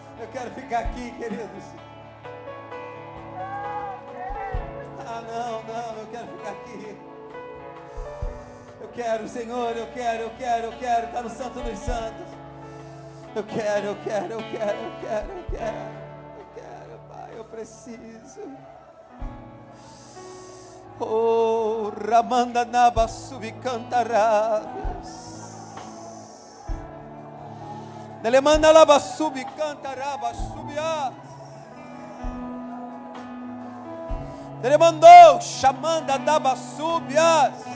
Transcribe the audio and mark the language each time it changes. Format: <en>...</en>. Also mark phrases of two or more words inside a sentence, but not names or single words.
<pt>quero ficar aqui, queridos. Ah, não, eu quero ficar aqui. Eu quero, Senhor, eu quero estar no Santo dos Santos. Eu quero, Pai, eu preciso. Oh, Ramanda Naba Subicantarabias. Nelemanda Laba Subicantaraba Subias. Nelemandou, Chamanda Daba Subias.</pt>